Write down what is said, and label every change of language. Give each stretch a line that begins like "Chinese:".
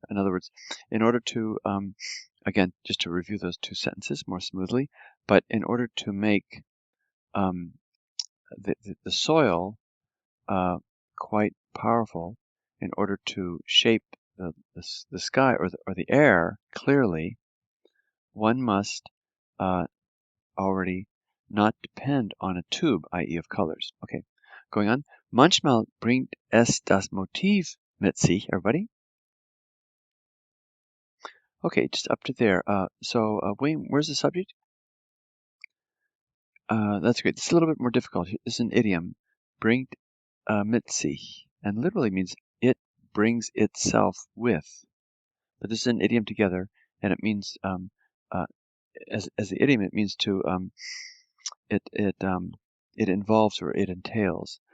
English: In other words, in order to, again, just to review those two sentences more smoothly, but in order to make the soil quite powerful, in order to shape the sky or the air clearly, one must already not depend on a tube, i.e. of colors. Okay, going on.
German: Manchmal bringt es das Motiv mit sich,
English: everybody. Okay, just up to there. So, Wayne, where's the subject? That's great. It's a little bit more difficult. This is an idiom.
German: Bringt mit sich,
English: and literally means it brings itself with. But this is an idiom together, and it means, as the idiom, it means to, it involves or it entails.